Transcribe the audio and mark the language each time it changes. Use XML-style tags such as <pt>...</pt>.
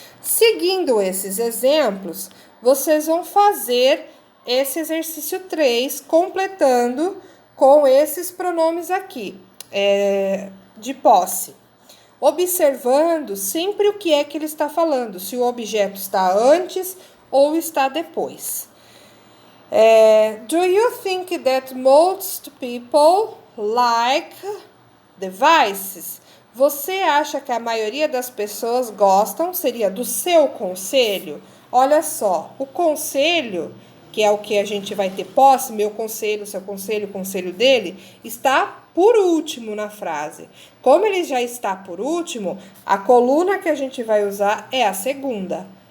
<pt>Seguindo esses exemplos, vocês vão fazer esse exercício 3, completando com esses pronomes aqui, de posse. Observando sempre o que é que ele está falando, se o objeto está antes ou está depois.</pt> <en>Do you think that most people like devices?</en> <pt>Você acha que a maioria das pessoas gostam? Seria do seu conselho? Olha só, o conselho, que é o que a gente vai ter posse, meu conselho, seu conselho, o conselho dele, está por último na frase. Como ele já está por último, a coluna que a gente vai usar é a segunda.</pt>